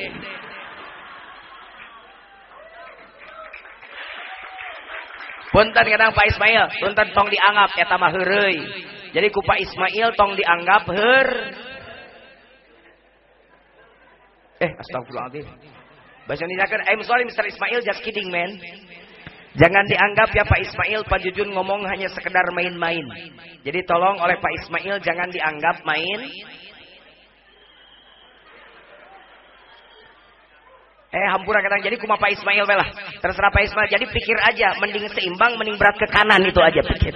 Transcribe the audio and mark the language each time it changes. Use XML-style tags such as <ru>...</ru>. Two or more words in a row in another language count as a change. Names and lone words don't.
<su>Punten kadang Pak Ismail, punten tong dianggap eta mah heureuy. Jadi ku Pak Ismail tong dianggap astagfirullahaladzim.</su> <id>Bahasa Indonesia kan,</id> <en>I'm sorry Mr. Ismail, just kidding man.</en> <id>Jangan dianggap ya Pak Ismail, Pak Jujun ngomong hanya sekedar main-main. Jadi tolong oleh Pak Ismail jangan dianggap main.</id> <su>Hampura kadang jadi kuma Pak Ismail belah.</su> <id>Terserah Pak Ismail, jadi pikir aja, mending seimbang, mending berat ke kanan itu aja pikir.</id>